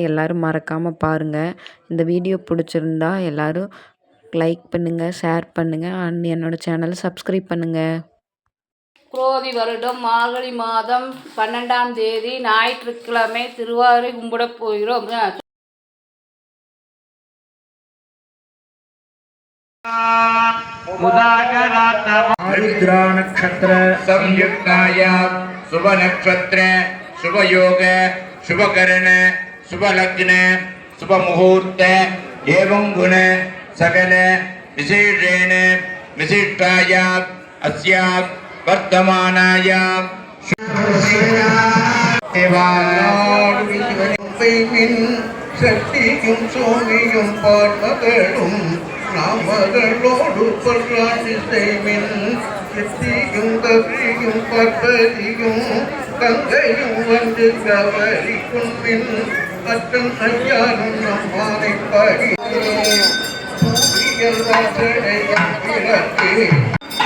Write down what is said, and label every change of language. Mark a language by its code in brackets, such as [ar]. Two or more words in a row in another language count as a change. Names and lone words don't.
[ta] எல்லோரும் மறக்காமல் பாருங்கள். இந்த வீடியோ பிடிச்சிருந்தா எல்லோரும் லைக் பண்ணுங்கள், ஷேர் பண்ணுங்கள், அண்ட் என்னோடய சேனலை சப்ஸ்கிரைப் பண்ணுங்கள். குரோதி வருடம் மார்கழி மாதம் 12ஆம் தேதி ஞாயிற்றுக்கிழமை திருவாதிரை கும்பிட போகிறோம். [sa] आरुद्रा नक्षत्र संयुक्ताया शुभ नक्षत्र शुभ योग शुभ करण शुभ लग्न शुभ मुहूर्त एवं गुण सकल विशेषेण विशिष्टाया अस्या वर्तमानाया [ta] சக்தியும் சோமியும் பார்மகளும் நாமகளோடு பல்லாண்டு செய்மின் சித்தியும் கவியும் பார்ப்பதியும் கங்கையும் கவரி குன்பின் மற்றும் ஐயாரும் நம்மானை பாடி வாசனையும் விளக்கு